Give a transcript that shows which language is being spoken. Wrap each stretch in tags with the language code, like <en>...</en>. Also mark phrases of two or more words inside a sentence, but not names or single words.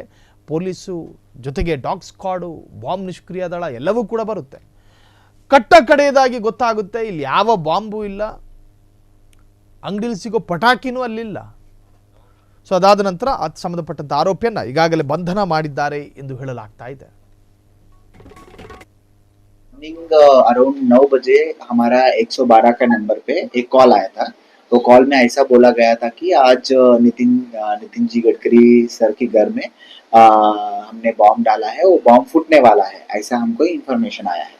<kn>ಪೊಲೀಸು ಜೊತೆಗೆ</kn> <en>dog squad,</en> <kn>ಬಾಂಬ್ ನಿಷ್ಕ್ರಿಯ ದಳ ಎಲ್ಲವೂ ಕೂಡ ಬರುತ್ತೆ. ಕಟ್ಟ ಕಡೆಯದಾಗಿ ಗೊತ್ತಾಗುತ್ತೆ ಇಲ್ಲಿ ಯಾವ ಬಾಂಬು ಇಲ್ಲ, ಅಂಗಡಿಲಿ ಸಿಗೋ ಪಟಾಕಿನೂ ಅಲ್ಲಿಲ್ಲ. ಸೊ ಅದಾದ ನಂತರ ಅದು ಸಂಬಂಧಪಟ್ಟಂತ ಆರೋಪಿಯನ್ನ ಈಗಾಗಲೇ ಬಂಧನ ಮಾಡಿದ್ದಾರೆ ಎಂದು ಹೇಳಲಾಗ್ತಾ ಇದೆ.</kn> <hi>अराउंड 9 बजे हमारा 112 का नंबर पे एक कॉल आया था. तो कॉल में ऐसा बोला गया था कि आज नितिन जी गडकरी सर के घर में हमने बॉम्ब डाला है, वो बॉम्ब फूटने वाला है, ऐसा हमको इन्फॉर्मेशन आया है.</hi>